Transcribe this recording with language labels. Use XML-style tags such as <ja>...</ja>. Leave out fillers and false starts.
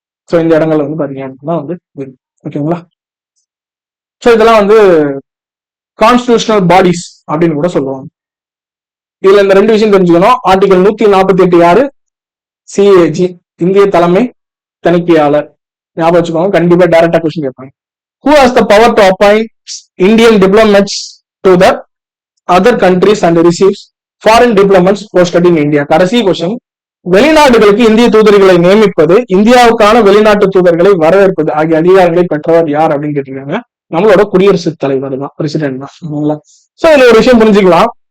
<ta>So இந்த இடங்கள்ல வந்து பாத்தீங்க அப்படின்னா வந்து ஓகேங்களா? ஸோ இதெல்லாம் வந்து கான்ஸ்டிடியூஷனல் பாடிஸ் அப்படின்னு கூட சொல்லுவாங்க. இதுல இந்த 2 விஷயம் தெரிஞ்சுக்கணும். ஆர்டிகல் 148 யாரு? சிஏஜி, இந்திய தலைமை தணிக்கையாளர். ஞாபகம் வச்சுக்கோங்க, கண்டிப்பா டைரக்டா கொஸ்டின் கேட்பாங்க.</ta> <en>Who has the power to appoint Indian diplomats to the other countries and receives foreign diplomats posted in India?</en> <ta>கடைசி கொஸ்டின். வெளிநாடுகளுக்கு இந்திய தூதர்களை நியமிப்பது, இந்தியாவுக்கான வெளிநாட்டு தூதர்களை வரவேற்பது ஆகிய அதிகாரங்களை பெற்றவர் யார் அப்படின்னு கேட்டிருக்காங்க. நம்மளோட குடியரசுத் தலைவர் தான், பிரசிடென்ட் தான். சோ இதுல ஒரு விஷயம் புரிஞ்சுக்கலாம்.</ta>